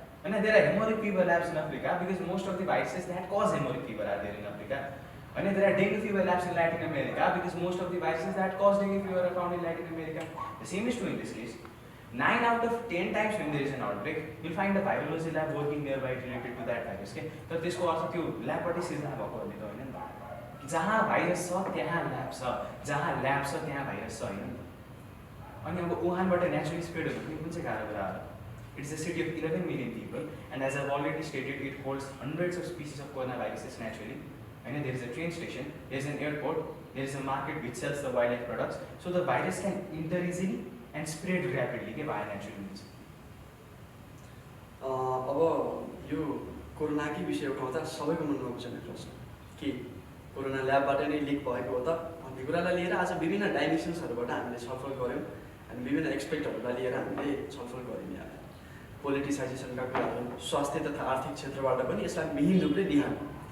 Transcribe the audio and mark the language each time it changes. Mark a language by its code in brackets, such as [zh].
[en] And there are hemorrhagic fever labs in Africa because most of the viruses that cause hemorrhagic fever are there in Africa. And there are dengue fever labs in Latin America because most of the viruses that cause dengue fever are found in Latin America. The same is true in this case. 9 out of 10 times when there is an outbreak, you'll find a virology lab working nearby related to that virus. [ne] तर त्यसको अर्थ त्यो ल्याबबाटै सिर्जना भएको भन्ने त होइन नि त। जहाँ भाइरस छ त्यहाँ ल्याब छ, जहाँ ल्याब छ त्यहाँ भाइरस छ होइन नि त। अनि अब वुहानबाट [en] naturally spread [ne] हुनु पनि कुन चाहिँ गाह्रो कुरा हो? [en] It is a city of 11 million people and as I've already stated, it holds hundreds of species of coronaviruses naturally. And there is a train station, there is an airport, there is a market which sells the wildlife products. So the virus can enter easily and spread rapidly via natural means. [ne] अब यो कोरोनाकै विषय उठाउँदा सबैको मनमा बुझ्ने प्रश्न के corona ल्याबबाट नै लिक भएको हो त भन्ने कुरालाई लिएर आज विभिन्न डाइमेन्सन्सहरूबाट हामीले छलफल गऱ्यौँ अनि विभिन्न एक्सपेक्टहरूलाई लिएर हामीले छलफल गऱ्यौँ। यहाँ पोलिटिसाइजेसनका कुराहरू, स्वास्थ्य तथा आर्थिक क्षेत्रबाट पनि यसलाई मिहिन रूपले निहाल्यौँ।